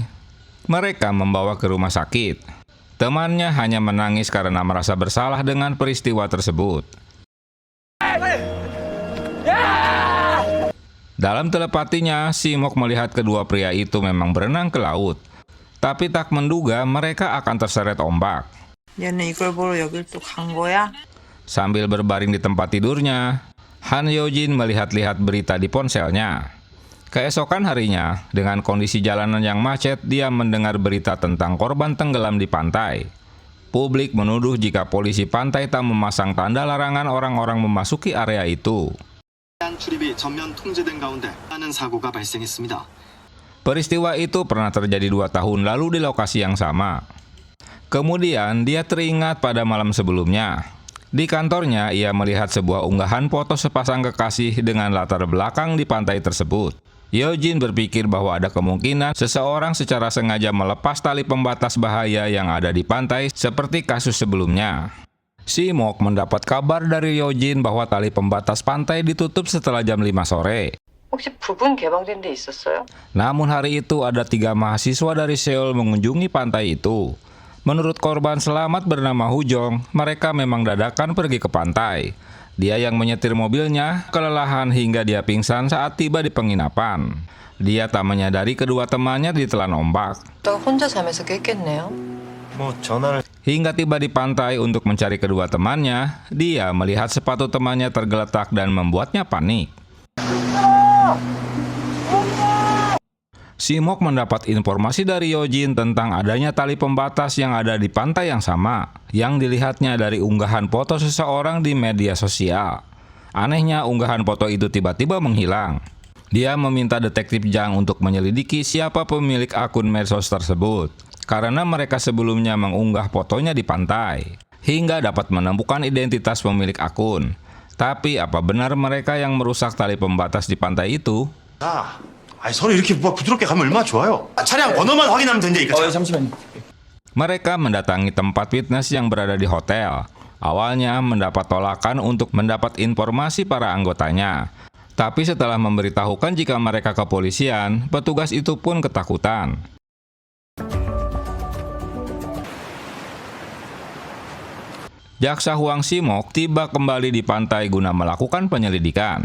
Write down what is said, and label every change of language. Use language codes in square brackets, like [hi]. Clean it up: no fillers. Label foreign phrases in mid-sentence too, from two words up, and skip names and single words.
[id] Mereka membawa ke rumah sakit. Temannya hanya menangis karena merasa bersalah dengan peristiwa tersebut. Dalam telepatinya, Si-mok melihat kedua pria itu memang berenang ke laut. Tapi tak menduga mereka akan terseret ombak. [ko] 얘는 이걸 보러 여길 또 간 거야? [id] Sambil berbaring di tempat tidurnya, Han Yeo-jin melihat-lihat berita di ponselnya. Keesokan harinya, dengan kondisi jalanan yang macet, dia mendengar berita tentang korban tenggelam di pantai. Publik menuduh jika polisi pantai tak memasang tanda larangan orang-orang memasuki area itu. [ko] 출입이 전면 통제된 가운데 하는 사고가 발생했습니다. [id] Peristiwa itu pernah terjadi 2 tahun lalu di lokasi yang sama. Kemudian dia teringat pada malam sebelumnya. Di kantornya, ia melihat sebuah unggahan foto sepasang kekasih dengan latar belakang di pantai tersebut. Yeo-jin berpikir bahwa ada kemungkinan seseorang secara sengaja melepas tali pembatas bahaya yang ada di pantai seperti kasus sebelumnya. Si-mok mendapat kabar dari Yeo-jin bahwa tali pembatas pantai ditutup setelah jam 5 sore. [ko] 혹시 부분 개방된 데 있었어요? [id] Namun hari itu ada 3 mahasiswa dari Seoul mengunjungi pantai itu. Menurut korban selamat bernama Hujong, mereka memang dadakan pergi ke pantai. Dia yang menyetir mobilnya kelelahan hingga dia pingsan saat tiba di penginapan. Dia tak menyadari kedua temannya ditelan ombak. [ko] 또 혼자 자면서 깼겠네요. 뭐 전화를... [id] Hingga tiba di pantai untuk mencari kedua temannya, dia melihat sepatu temannya tergeletak dan membuatnya panik. Si-mok mendapat informasi dari Yeo-jin tentang adanya tali pembatas yang ada di pantai yang sama, yang dilihatnya dari unggahan foto seseorang di media sosial. Anehnya, unggahan foto itu tiba-tiba menghilang. Dia meminta detektif Jang untuk menyelidiki siapa pemilik akun medsos tersebut, karena mereka sebelumnya mengunggah fotonya di pantai, hingga dapat menemukan identitas pemilik akun. Tapi apa benar mereka yang merusak tali pembatas di pantai itu? [ko] 아니 서로 이렇게 부드럽게 가면 얼마나 좋아요. 차량 번호만 확인하면 된다니까. 잠시만요. [id] Mereka mendatangi tempat fitness yang berada di hotel. Awalnya mendapat tolakan untuk mendapat informasi para anggotanya. Tapi setelah memberitahukan jika mereka kepolisian, petugas itu pun ketakutan. Jaksa Hwang Si-mok tiba kembali di pantai guna melakukan penyelidikan.